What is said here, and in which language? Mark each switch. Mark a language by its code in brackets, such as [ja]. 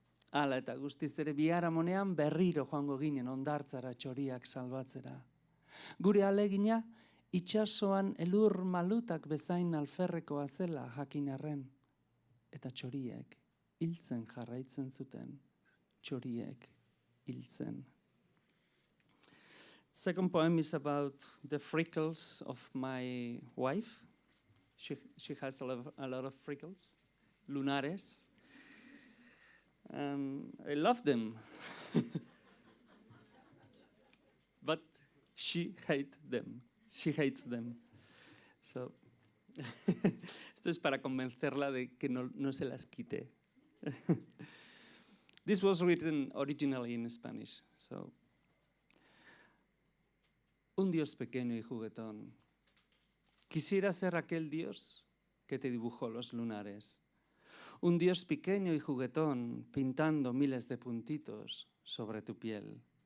[eu] Hala eta guztiz ere biharamonean berriro joango ginen hondartzara txoriak salbatzera. Gure alegina itsasoan elur malutak bezain alferrekoa zela jakin arren. Eta txoriek hiltzen jarraitzen zuten. Txoriek hiltzen. [en] Second poem is about the freckles of my wife. She has a lot of freckles, lunares. I love them. But she hates them. She hates them. [es] So, esto es para convencerla de que no se las quite. [en] This was written originally in Spanish. [es] So, un Dios pequeño y juguetón. Quisiera ser aquel Dios que te dibujó los lunares. Un Dios pequeño y juguetón pintando miles de puntitos sobre tu piel.